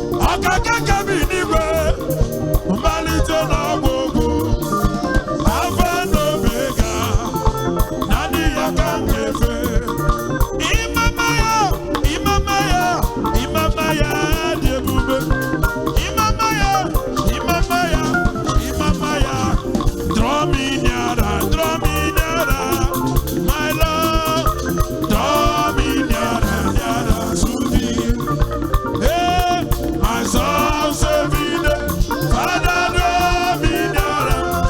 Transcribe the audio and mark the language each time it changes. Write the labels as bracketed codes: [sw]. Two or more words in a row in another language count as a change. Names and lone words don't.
[ig] Aka ka ka bi n'igwe, mmalite na ọgwụgwụ, Alfa na Omega. Naanị ya ka m ga-efe. Ịmama ya, ịmama ya, ịmama ya dị ebube. Ịmama ya, ịmama ya, ịmama ya. [en] Draw me nearer, draw me nearer, my love. Draw me nearer, nearer to thee. Hey, my soul, Savior, Father, draw me nearer.